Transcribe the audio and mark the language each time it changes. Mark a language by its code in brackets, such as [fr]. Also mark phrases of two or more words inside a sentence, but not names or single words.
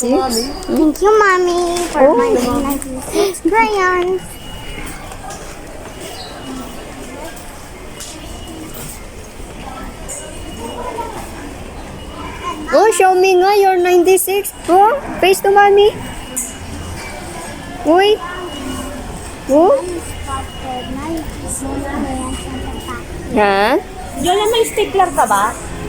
[en] Thank you, Mommy, for my 96 crayons. Oh, show me nga your 96. Oh, face to mommy. Uy. Oh. Ha? [tl] Yola, may stickler ka ba?